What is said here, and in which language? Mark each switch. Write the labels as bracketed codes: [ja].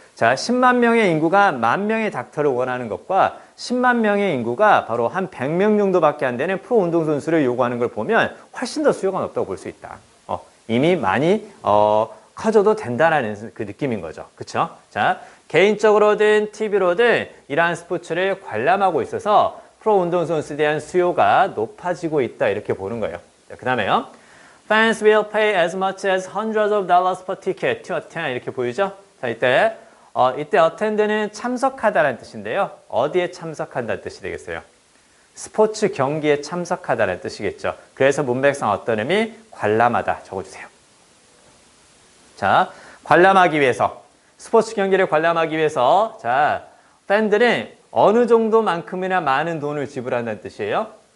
[ko] 자, 10만 명의 인구가 10,000명의 닥터를 원하는 것과 10만 명의 인구가 바로 한 100명 정도밖에 안 되는 프로 운동선수를 요구하는 걸 보면 훨씬 더 수요가 높다고 볼 수 있다. 이미 많이 커져도 된다라는 그 느낌인 거죠. 그쵸? 자, 개인적으로든 TV로든 이러한 스포츠를 관람하고 있어서 프로 운동선수에 대한 수요가 높아지고 있다. 이렇게 보는 거예요. 그 다음에요. [en] Fans will pay as much as hundreds of dollars per ticket to attend. [ko] 이렇게 보이죠? 자, 이때 attend는 참석하다라는 뜻인데요. 어디에 참석한다는 뜻이 되겠어요? 스포츠 경기에 참석하다라는 뜻이겠죠. 그래서 문맥상 어떤 의미? 관람하다 적어주세요. 자, 관람하기 위해서, 스포츠 경기를 관람하기 위해서, 자, 팬들은 어느 정도만큼이나 많은 돈을 지불한다는 뜻이에요.